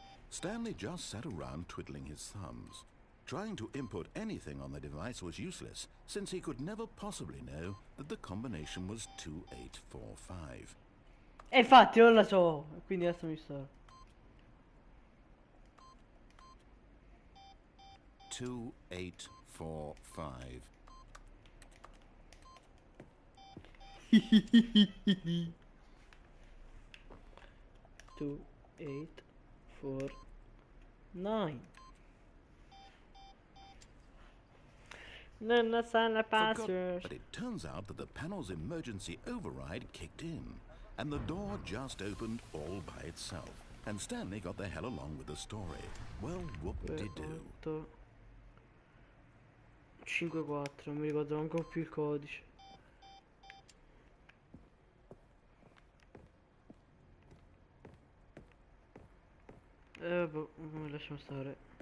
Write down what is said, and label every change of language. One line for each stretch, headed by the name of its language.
English: Stanley just sat around twiddling his thumbs. Trying to input anything on the device was useless, since he could never possibly know that the combination was 2845.
Italian: E infatti non la so, quindi adesso mi sto. 2845. 2, 8, 4, 9. Non sa la password.
English: But it turns out that the panel's emergency override kicked in, and the door just opened all by itself. And Stanley got the hell along with the story. Well, whoop-de-doo.
Italian: 8, 5, 4, non mi ricordo manco più il codice. Boh, lasciamo stare.